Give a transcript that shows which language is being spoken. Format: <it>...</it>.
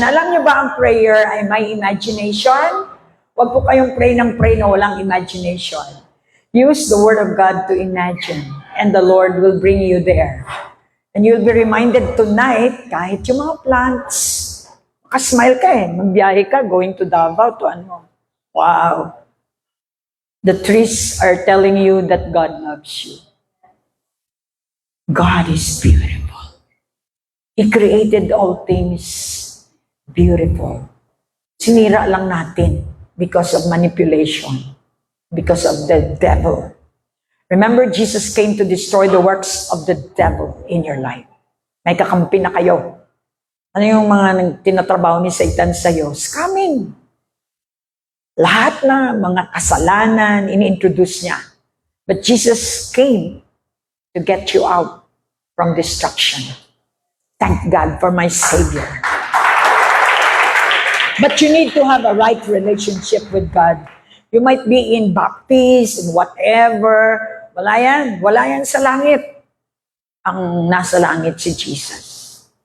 <tl>Alam niyo ba ang prayer ay may imagination? Huwag po kayong pray na walang imagination.</tl> <en>Use the Word of God to imagine, and the Lord will bring you there. And you'll be reminded tonight,</en> <tl>kahit yung mga plants, makasmile ka magbiyahe ka,</tl> <en>going to Davao, to ano. Wow. The trees are telling you that God loves you. God is beautiful. He created all things beautiful.</en> <tl>Sinira lang natin</tl> <en>because of manipulation, because of the devil. Remember, Jesus came to destroy the works of the devil in your life.</en> <tl>May kakampi na kayo. Ano yung mga tinatrabaho ni Satan sa'yo? Scamming. Lahat na mga kasalanan, ini-introduce niya.</tl> <en>But Jesus came to get you out from destruction. Thank God for my Savior. But you need to have a right relationship with God. You might be in Baptist, in whatever.</en> <tl>Wala yan sa langit. Ang nasa langit si Jesus.</tl>